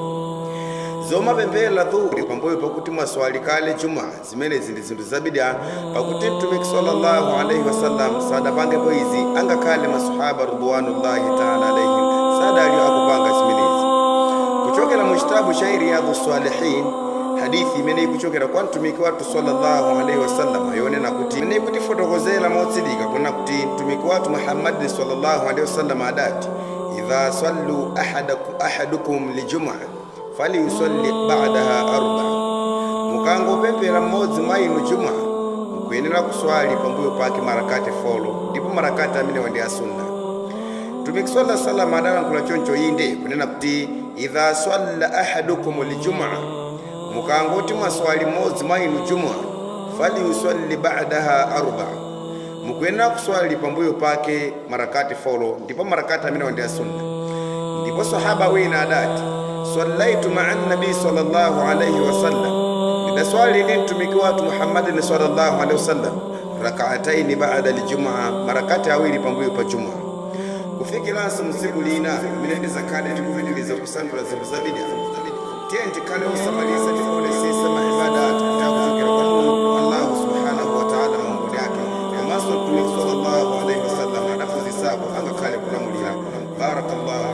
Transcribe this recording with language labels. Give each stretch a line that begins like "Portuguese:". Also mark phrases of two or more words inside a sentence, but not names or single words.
Nyanja: Zoma pempera dhuhuri pambuyo pakuti mwaswali kale juma zimene ndi zinthu za bid'a pakuti mtumiki
Arabic: صلى الله عليه وسلم
Nyanja: sadapangepo izi angakhale maswahaba
Arabic: رضوان الله تعالى عليهم
Nyanja: sadali akupanga zimenezi. Kuchokera mu kitabu cha Riyadhus Salihin hadithi imene ikuchokera kwa mtumiki wathu
Arabic: صلى الله عليه وسلم
Nyanja: yonena kuti imene ikutifotokozera motsilika kuna kuti mtumiki wathu Muhammad
Arabic: صلى الله عليه وسلم
Nyanja: adati
Arabic: إذا صلى أحدكم الجمعة فليصل بعدها أربعا.
Nyanja: Mukangopempera mmodzi mwa inu juma mukuyenera kuswali pambuyo pake marakati folo ndipo marakati amene ndi asunna. Mtumiki
Arabic: صلى الله عليه وسلم
Nyanja: adalankhula choncho inde kunena kuti
Arabic: إذا صلى أحدكم الجمعة,
Nyanja: mukangoti mwaswali mmodzi mwa inu juma
Arabic: فليصل بعدها أربعا,
Nyanja: mukuyenera kuswali pambuyo pake marakati folo ndipo marakati amene ndi asunna. Ndipo sahaba wina adati
Arabic: صليت مع النبي صلى الله عليه وسلم,
Nyanja: ndaswali ndi mtumiki wathu
Arabic: Muhammadin صلى الله عليه وسلم ركعتين بعد الجمعة,
Nyanja: marakati awiri pambuyo pa juma. Kufikiranso msiku lina imene ndizakhale tikupitiliza kusanthula zinthu za bid'a tiye tikhale osamalitsa tifonesesa maibadati kuchokera kwa Mulungu Allah
Arabic: سبحانه وتعالى
Nyanja: maumbo yake komanso mtumiki
Arabic: صلى الله عليه وسلم
Nyanja: adaphunzitsapo angakhale kulamulira.